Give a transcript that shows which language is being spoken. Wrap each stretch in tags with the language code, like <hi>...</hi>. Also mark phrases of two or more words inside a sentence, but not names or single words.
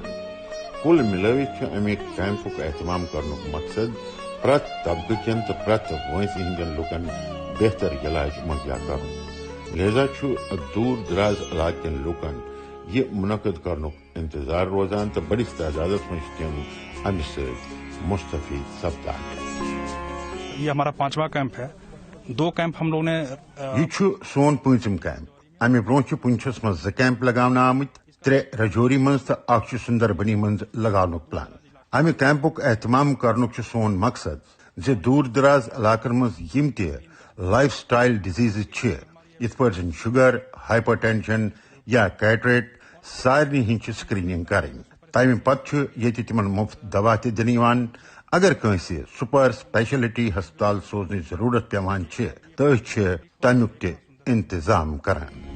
<ks>کل ملوت امہ کیمپک اہتمام کرنک مقصد پرت طبقہ کن تو پرت وانسی ہندین لکن بہتر علاج مہیا کرن. لہذا دور دراز علاقہ کن لوکن یہ منعقد کرنک انتظار روزان تو بڑس تعداد من تم امہ سۭتۍ مستفید سپدان.</ks> <ur>یہ ہمارا 5واں کیمپ ہے. 2 کیمپ ہم لوگوں نے</ur> <ks>یہ سون 5م کیمپ. امہ برو پنچھس من 2 کیمپ لگاونہٕ آمت 3 رجوری مز تو 1 سندربنی مز لگاونک پلان. امہ کیمپک اہتمام کرنک سون مقصد زِ دور دراز علاقن مز یم تہ</ks> <en>lifestyle disease</en> <ks>یت پٲٹھۍ شوگر</ks> <en>hyper tension</en> <ks>یا کیٹریٹ سارنی ہند سکریننگ کریں. تمہ پتہ یہ تمن مفت دوا تہ دنہٕ یوان. اگر کٲنٛسہِ</ks> <en>super specialty hospital</en> <ks>سوزنٕچ ضرورت پیوان تو أسۍ تمیُک تہ انتظام کران.</ks>